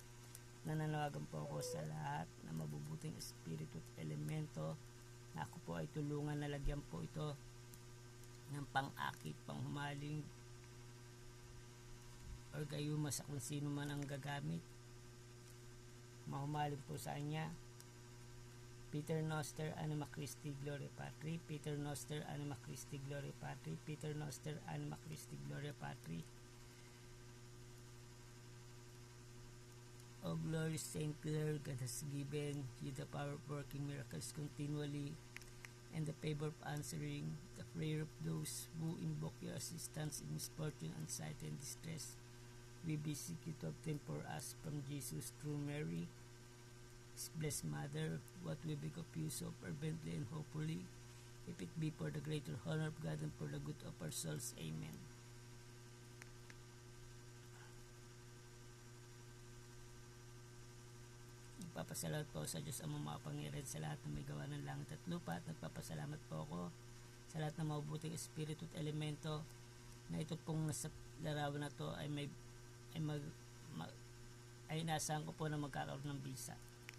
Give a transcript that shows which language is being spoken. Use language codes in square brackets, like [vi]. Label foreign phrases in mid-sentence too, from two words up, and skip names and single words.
[tl] Nananawagan po ako sa lahat na mabubuting espiritu at elemento na ako po ay tulungan na lagyan po ito ng pang-akit, panghumaling or gayuma sa kung sino man ang gagamit. Mahumaling po sa kanya. [la] Peter Noster, Anima Christi, Gloria Patri. Peter Noster, Anima Christi, Gloria Patri. Peter Noster, Anima Christi, Gloria Patri. [en] O glorious Saint Clare, God has given you the power of working miracles continually and the favor of answering the prayer of those who invoke your assistance in misfortune, anxiety, and distress. We beseech you to obtain for us from Jesus through Mary, His blessed Mother, what we beg of you so fervently and hopefully, if it be for the greater honor of God and for the good of our souls. Amen. [tl] Nagpapasalamat po sa Diyos ang mga pangyarihan sa lahat na may gawa ng langit at lupa, at nagpapasalamat po ako sa lahat ng mabubuting espiritu at elemento na ito pong nasa larawan na to ay inasahan ko po na magkakaroon ng bisa.